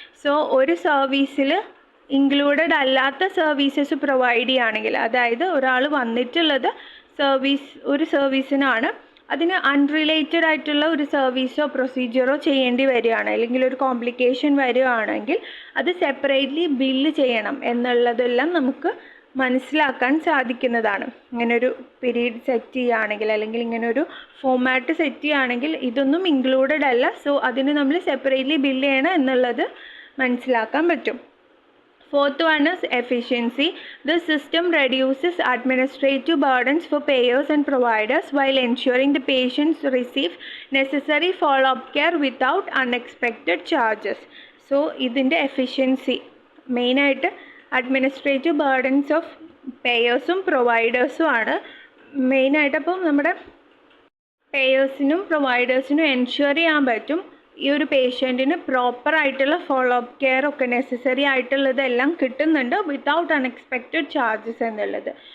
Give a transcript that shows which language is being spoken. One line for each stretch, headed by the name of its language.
Malayalam: So ഒരു സർവീസിൽ included അല്ലാത്ത സർവീസസ് പ്രൊവൈഡ് ചെയ്യുകയാണെങ്കിൽ, അതായത് ഒരാൾ വന്നിട്ടുള്ളത് ഒരു സർവീസിനാണ്, അതിന് അൺറിലേറ്റഡ് ആയിട്ടുള്ള ഒരു സർവീസോ പ്രൊസീജിയറോ ചെയ്യേണ്ടി വരികയാണ്, അല്ലെങ്കിൽ ഒരു കോംപ്ലിക്കേഷൻ വരികയാണെങ്കിൽ അത് സെപ്പറേറ്റ്ലി ബില്ല് ചെയ്യണം എന്നുള്ളതെല്ലാം നമുക്ക് മനസ്സിലാക്കാൻ സാധിക്കുന്നതാണ്. ഇങ്ങനൊരു പീരീഡ് സെറ്റ് ചെയ്യുകയാണെങ്കിൽ അല്ലെങ്കിൽ ഇങ്ങനൊരു ഫോമാറ്റ് സെറ്റ് ചെയ്യുകയാണെങ്കിൽ ഇതൊന്നും ഇൻക്ലൂഡഡ് അല്ല. സോ അതിന് നമ്മൾ സെപ്പറേറ്റ്ലി ബില്ല് ചെയ്യണം എന്നുള്ളത് മനസ്സിലാക്കാൻ പറ്റും.
English: Fourth one is efficiency. The system reduces administrative burdens for payers and providers while ensuring the patients receive necessary follow-up care without unexpected charges.
Malayalam: So, ഇതിൻ്റെ efficiency മെയിനായിട്ട് അഡ്മിനിസ്ട്രേറ്റീവ് ബേർഡൻസ് ഓഫ് പേയേഴ്സും പ്രൊവൈഡേഴ്സും ആണ് മെയിനായിട്ട്. അപ്പം നമ്മുടെ പേയേഴ്സിനും പ്രൊവൈഡേഴ്സിനും എൻഷുർ ചെയ്യാൻ പറ്റും ഈ ഒരു പേഷ്യൻറ്റിന് പ്രോപ്പറായിട്ടുള്ള ഫോളോ അപ്പ് കെയർ ഒക്കെ നെസസറി ആയിട്ടുള്ളതെല്ലാം കിട്ടുന്നുണ്ട്
English: without unexpected charges
Malayalam: എന്നുള്ളത്.